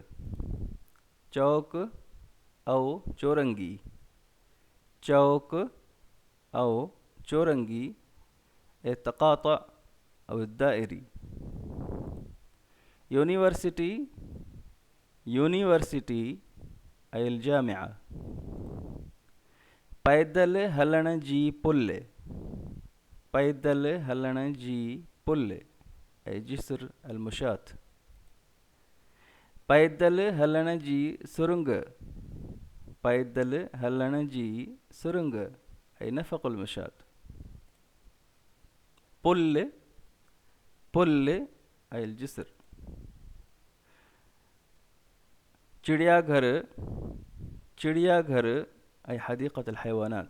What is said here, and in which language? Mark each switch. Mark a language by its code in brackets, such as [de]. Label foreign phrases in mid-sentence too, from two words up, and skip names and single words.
[sd] चौक أو चौरंगी. [ar] चौक أو चौरंगी التقاطع أو الدائري. يونيفرسيتي. يونيفرسيتي أي الجامعة. [sd] पैदल हलण जी पुल. पैदल हलण जी पुल [ar] أي جسر المشاة. [sd] पैदल हलण जी सुरंग. पैदल हलण जी सुरंग [ar] أي نفق المشاة. [sd] पुल. पुल [ar] أي الجسر. [sd] चिड़ियाघर. [ar] चिड़ियाघर أي حديقة الحيوانات.